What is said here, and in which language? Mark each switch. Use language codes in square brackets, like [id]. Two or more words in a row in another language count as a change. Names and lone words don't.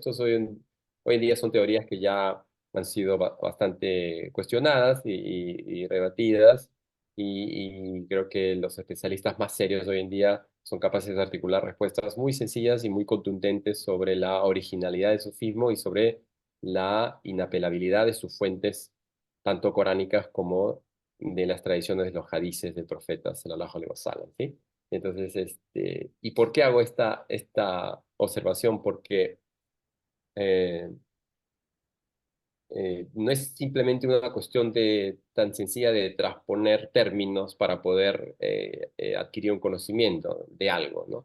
[es] Estos hoy en día son teorías que ya han sido bastante cuestionadas y rebatidas, y creo que los especialistas más serios hoy en día son capaces de articular respuestas muy sencillas y muy contundentes sobre la originalidad del sufismo y sobre la inapelabilidad de sus fuentes, tanto coránicas como de las tradiciones de los hadices del profeta [ar] صلى الله عليه وسلم, [es] ¿sí? Entonces, ¿y por qué hago esta observación? Porque eh, no es simplemente una cuestión tan sencilla de transponer términos para poder adquirir un conocimiento de algo, ¿no?